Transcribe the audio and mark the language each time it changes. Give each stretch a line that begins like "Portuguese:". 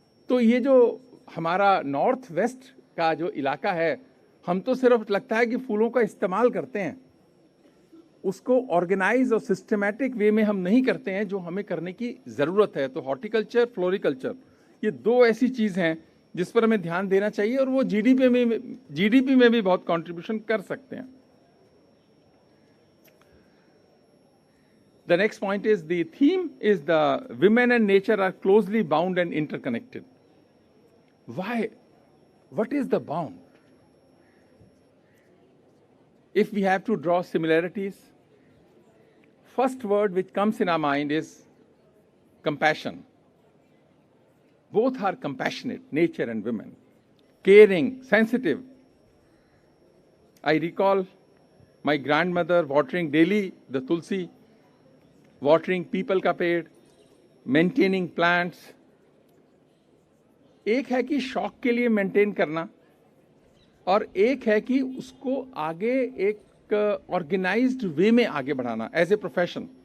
Hindi: तो ये जो हमारा नॉर्थ वेस्ट का जो इलाका है, हम तो सिर्फ लगता है कि फूलों का इस्तेमाल करते हैं, उसको ऑर्गेनाइज और सिस्टमैटिक वे में हम नहीं करते हैं जो हमें करने की ज़रूरत है। तो हॉर्टिकल्चर, फ्लोरिकल्चर, ये दो ऐसी चीज़ हैं जिस पर हमें ध्यान देना चाहिए, और वो जीडीपी में भी बहुत कंट्रीब्यूशन कर सकते हैं।
English: The next point is, the theme is the women and nature are closely bound and interconnected. Why? What is the bound? If we have to draw similarities, first word which comes in our mind is compassion. Both are compassionate, nature and women. Caring, sensitive. I recall my grandmother watering daily the tulsi, watering पीपल का पेड़, maintaining plants.
Hindi: एक है कि शौक के लिए maintain करना, और एक है कि उसको आगे एक ऑर्गेनाइज्ड वे में आगे बढ़ाना
English: As a profession.